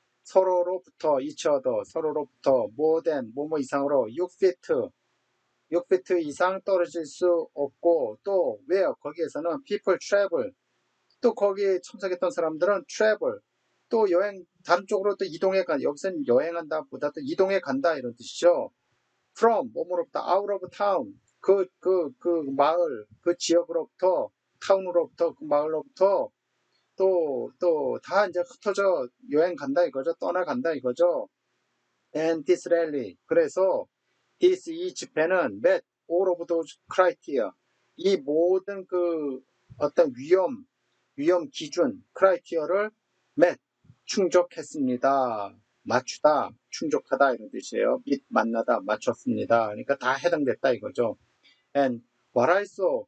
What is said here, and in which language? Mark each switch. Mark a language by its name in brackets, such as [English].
[Korean] 서로로부터 [English] each other, [Korean] 서로로부터 [English] more than, [Korean] 뭐뭐 이상으로 6피트 이상 떨어질 수 없고, 또 [English] where, [Korean] 거기에서는 [English] people travel, [Korean] 또 거기에 참석했던 사람들은 [English] travel, [Korean] 또 여행, 다른 쪽으로 또 이동해 가, 여기서는 여행한다 보다 또 이동해 간다 이런 뜻이죠. [English] from, [Korean] 뭐뭐로부터 [English] out of town, [Korean] 그 마을, 그 지역으로부터, 타운으로부터, 그 마을로부터 또 다 이제 흩어져 여행 간다 이거죠. 떠나간다 이거죠. [English] And this rally. [Korean] 그래서 이 집회는 [English] met all of those criteria. [Korean] 이 모든 그 어떤 위험 기준, 크라이티어를 [English] met, [Korean] 충족했습니다. 맞추다, 충족하다 이런 뜻이에요. [English] meet, [Korean] 만나다, 맞췄습니다. 그러니까 다 해당됐다 이거죠. [English] And what I saw.